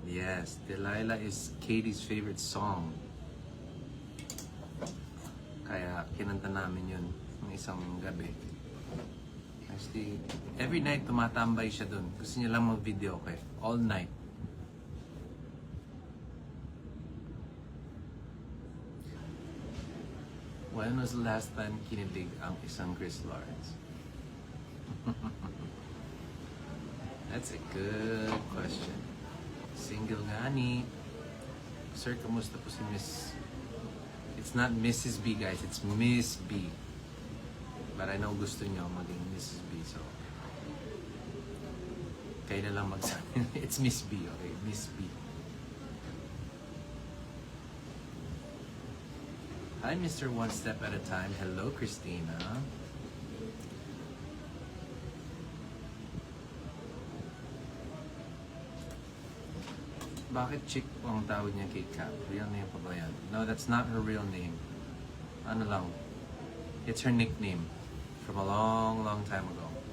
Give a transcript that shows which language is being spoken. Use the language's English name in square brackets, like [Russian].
[English] Yes, Delilah is Katie's favorite song. [Filipino] Kaya kinanta namin yun ng isang gabi. [English] Actually, every night [Filipino] tumatambay siya dun. Gusto niya lang mag-video okay. All night. [English] When was the last time [Filipino] kinilig ang isang [English] Chris Lawrence? That's a good question. Single nga ni. Sir, [Filipino] kamusta po si [English] Miss? It's not Mrs. B, guys. It's Miss B. But I know [Filipino] gusto niyo maging [English] Mrs. B, so [Filipino] kayo na lang magsabi. [English] It's Miss B, okay? Miss B. Hi, Mr. One Step at a Time. Hello, Christina. [Filipino] Bakit chick ang tawag niya kay Kat? Real name pa ba yan? [English] No, that's not her real name. [Filipino] Ano lang? [English] It's her nickname from a long, long time ago.